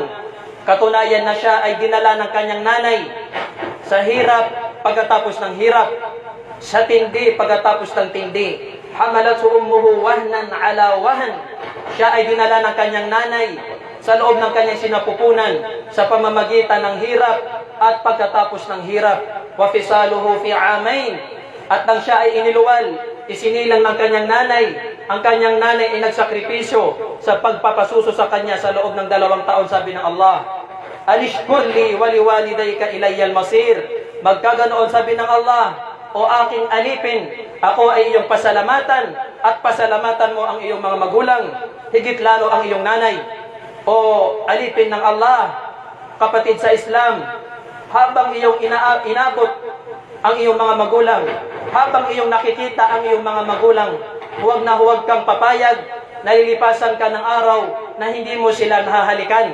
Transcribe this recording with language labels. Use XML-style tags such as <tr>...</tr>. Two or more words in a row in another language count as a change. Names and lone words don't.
<tl>Katunayan na siya ay dinala ng kanyang nanay sa hirap pagkatapos ng hirap, sa tindi pagkatapos ng tindi.</tl> <ar>حملته أمه وهنا على وهن.</ar> <tl>Siya ay dinala ng kanyang nanay sa loob ng kanyang sinapupunan sa pamamagitan ng hirap at pagkatapos ng hirap.</tl> <ar>وفصاله في عامين.</ar> <tl>At nang siya ay iniluwal, isinilang ng kanyang nanay, ang kanyang nanay ay nagsakripisyo sa pagpapasuso sa kanya sa loob ng 2 taon, sabi ng Allah.</tl> <ar>أن اشكر لي ولوالديك إلي المصير.</ar> <tl>Magkaganoon sabi ng Allah, o aking alipin, ako ay iyong pasalamatan at pasalamatan mo ang iyong mga magulang, higit lalo ang iyong nanay. O alipin ng Allah, kapatid sa Islam, habang iyong inabot ang iyong mga magulang, habang iyong nakikita ang iyong mga magulang, huwag na huwag kang papayag na lilipasan ka ng araw na hindi mo sila nahahalikan.</tl>